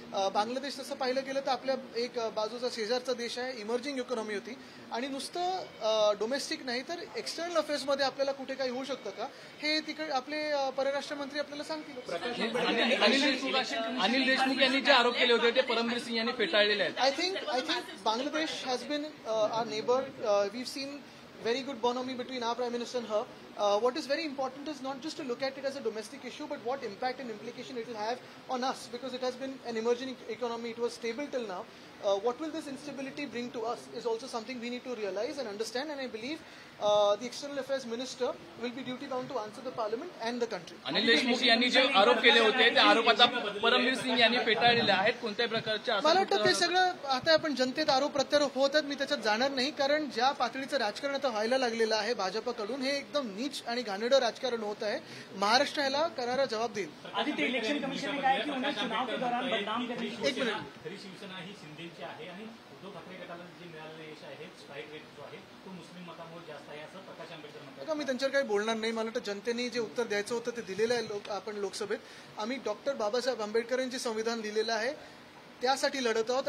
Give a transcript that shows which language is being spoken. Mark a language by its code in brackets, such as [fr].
[mr] बांगलादेश तसं पाहिलं गेलं तर आपल्या एक बाजूचा शेजारचा देश आहे, इमर्जिंग इकॉनॉमी होती आणि नुसतं डोमेस्टिक नाही तर एक्सटर्नल अफेअर्समध्ये आपल्याला कुठे काही होऊ शकतं का हे तिकडे आपले परराष्ट्र मंत्री आपल्याला सांगतील। अनिल देशमुख यांनी जे आरोप केले होते ते परमबीर सिंग यांनी फेटाळलेले आहेत। [en] I think Bangladesh has been our neighbor. We've seen very good bonhomie between our Prime Minister and her. What is very important is not just to look at it as a domestic issue, but what impact and implication it will have on us, because it has been an emerging economy. It was stable till now. What will this instability bring to us is also something we need to realize and understand. And I believe the External Affairs Minister will be duty bound to answer the Parliament and the country. [mr] Anil Deshmukh यांनी जे आरोप केले होते त्या आरोपाचा परमबीर सिंग यांनी फेटाळलेले आहेत। कोणत्याही प्रकारच्या मला वाटतं ते सगळं आता आपण जनतेत आरोप प्रत्यारोप होत आहेत, मी त्याच्यात जाणार नाही, कारण ज्या पातळीचं राजकारण आता व्हायला लागलेलं आहे भाजपकडून हे एकदम नीच आणि घाणेरडं राजकारण होत आहे। महाराष्ट्र ह्याला करारा जवाब देईल। [hi] आदित्य, इलेक्शन कमीशन ने कहा है कि उन्हें चुनाव के दौरान बदनाम करने की [mr] एक मिनिट, खरी शिवसेना ही शिंदेची आहे आणि उद्धव ठाकरे गटाला जे मिळालेलं यश आहे, स्ट्राईक रेट जो आहे तो मुस्लिम मतांवर जास्त आहे असं प्रकाश आंबेडकर म्हणतात. बघा, मी त्यांच्यावर काही बोलणार नाही. मला वाटतं जनतेने जे उत्तर द्यायचं होतं ते दिलेलं आहे आपण लोकसभेत. आम्ही डॉक्टर बाबासाहेब आंबेडकरांचे संविधान लिहिलेलं आहे त्यासाठी लढत आहोत.